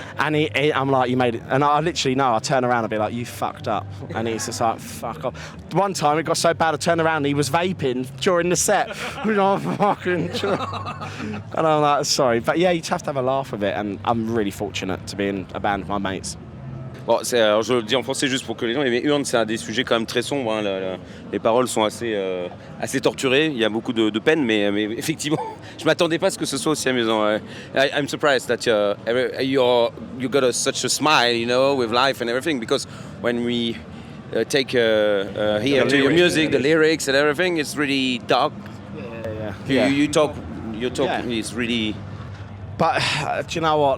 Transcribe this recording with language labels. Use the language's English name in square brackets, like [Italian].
[English] And I'm like, you made it. And I literally know, I turn around and be like, you fucked up. And he's just like, fuck off. One time it got so bad, I turned around and he was vaping during the set. And I'm like, sorry. But yeah, you have to have a laugh with it. And I'm really fortunate to be in a band with my mates. [French] Bon, alors je le dis en français juste pour que les gens. Mais Urne, c'est un des sujets quand même très sombres. Hein, les paroles sont assez torturées. Il y a beaucoup de peine, mais effectivement, je m'attendais pas à ce que ce soit aussi amusant. [English] I'm surprised that you got such a smile, you know, with life and everything. Because when we take hear to your music, the lyrics and everything, it's really dark. Yeah. You talk. It's really. But do you know what?